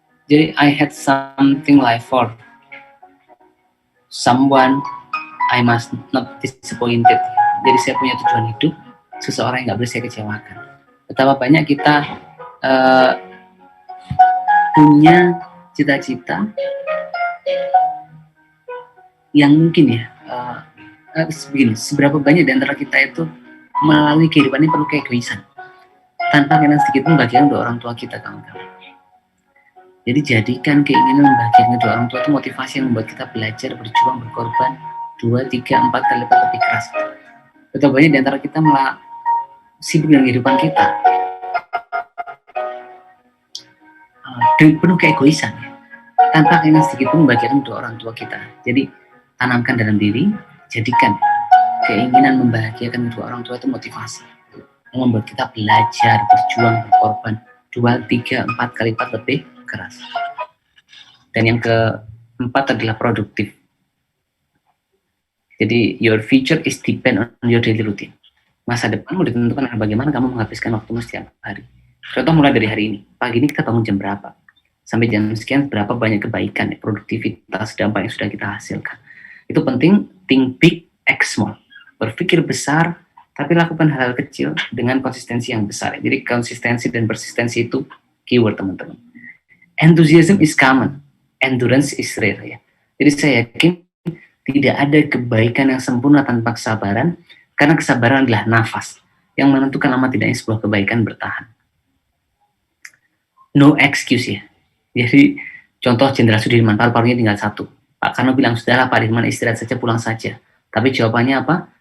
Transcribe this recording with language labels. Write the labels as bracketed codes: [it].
[id] Jadi [en] I had something like for someone I must not disappointed. [id] Jadi saya punya tujuan hidup, seseorang yang nggak boleh saya kecewakan. Betapa banyak kita punya cita-cita yang mungkin ya begini, seberapa banyak di antara kita itu melalui kehidupan ini penuh keegoisan tanpa kena sedikit pun bagian untuk orang tua kita, kawan-kawan. Jadi jadikan keinginan membahagiakan kedua orang tua itu motivasi yang membuat kita belajar, berjuang, berkorban 2, 3, 4 kali lipat lebih keras. Betapa banyak di antara kita malah sibuk dengan kehidupan kita penuh keegoisan ya, tanpa keinginan sedikit pun membahagiakan kedua orang tua kita. Jadi tanamkan dalam diri, jadikan keinginan membahagiakan kedua orang tua itu motivasi yang membuat kita belajar, berjuang, berkorban 2, 3, 4 kali lipat lebih keras. Dan yang keempat adalah produktif. Jadi [en] your future is depend on your daily routine. [id] Masa depanmu ditentukan oleh bagaimana kamu menghabiskan waktumu setiap hari. Contoh mulai dari hari ini. Pagi ini kita bangun jam berapa? Sampai jam sekian berapa banyak kebaikan, produktivitas, dampak yang sudah kita hasilkan. Itu penting, [en] think big, act small. [id] Berpikir besar, tapi lakukan hal-hal kecil dengan konsistensi yang besar. Jadi konsistensi dan persistensi itu keyword teman-teman. [en] Enthusiasm is common, endurance is rare ya. [id] Jadi saya yakin tidak ada kebaikan yang sempurna tanpa kesabaran, karena kesabaran adalah nafas yang menentukan lama tidaknya sebuah kebaikan bertahan. [en] No excuse [id] ya. Jadi contoh Jenderal Sudirman, paru-parunya tinggal 1. Pak Karno bilang, sudahlah Pak Dirman istirahat saja, pulang saja. Tapi jawabannya apa?